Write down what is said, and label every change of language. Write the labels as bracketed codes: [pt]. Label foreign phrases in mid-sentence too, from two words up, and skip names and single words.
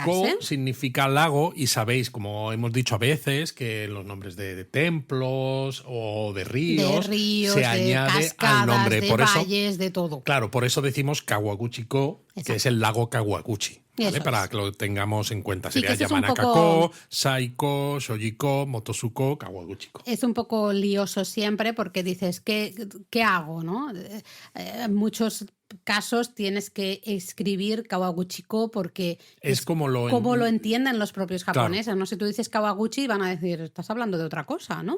[es] Ko significa lago y sabéis, como hemos dicho a veces, que los nombres de templos o de ríos se añade cascadas, al nombre. de por valles, eso, de todo. Claro, por eso decimos Kawaguchi-ko, que es el lago Kawaguchi. ¿Vale? Para que lo tengamos en cuenta. Sería Yamanaka-ko, Sai-ko, Shoji-ko, Motosu-ko, Kawaguchi-ko. Es un poco lioso siempre porque dices, ¿qué hago, no? Muchos casos tienes que escribir Kawaguchiko porque Es como lo entienden los propios Claro. japoneses, ¿no? Si tú dices Kawaguchi van a decir, estás hablando de otra cosa, ¿no?